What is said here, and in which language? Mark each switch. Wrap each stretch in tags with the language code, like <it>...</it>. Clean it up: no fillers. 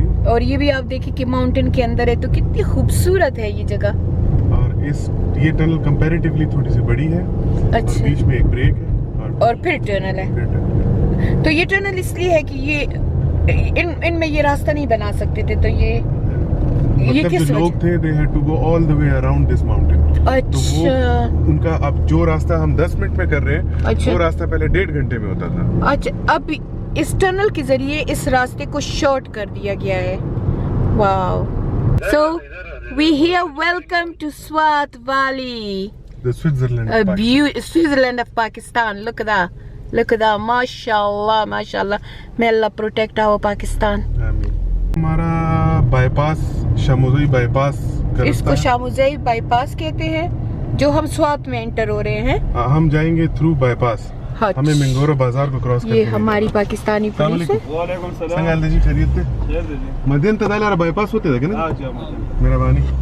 <ur>اور یہ بھی آپ دیکھیں کہ ماؤنٹین کے اندر ہے, تو کتنی خوبصورت ہے یہ جگہ. اور یہ ٹنل کمپیریٹیولی تھوڑی سی بڑی ہے. اچھا, بیچ میں ایک بریک ہے اور پھر ٹنل ہے. تو یہ ٹنل اس لیے ہے کہ یہ ان میں یہ راستہ نہیں بنا سکتے تھے, تو یہ کس لوگ تھے</ur> <en>they had to go all the way around this mountain.</en> <ur>اچھا, ان کا اب جو راستہ ہم 10 منٹ میں کر رہے ہیں وہ راستہ پہلے 1.5 گھنٹے میں ہوتا تھا. اچھا, اب اس ٹنل کے ذریعے اس راستے کو شارٹ کر دیا گیا ہے. واو.</ur> <en>So we here welcome to Swat Valley, the Switzerland of Pakistan. Look at that. MashaAllah. May Allah protect our Pakistan.</en> <ur>ہمارا بائی پاس شاموزئی بائی پاس, اس کو شاموزئی بائی پاس کہتے ہیں, جو ہم سوات میں انٹر ہو رہے ہیں. ہم جائیں گے تھرو بائی پاس. ہمیں منگورو بازار کو کراس کرنا ہے. یہ ہماری پاکستانی پولیس ہے. وعلیکم السلام. سنگال جی خیریت ہے؟ مدین تدال بائی پاس ہوتے تھے نا. مہربانی.</ur>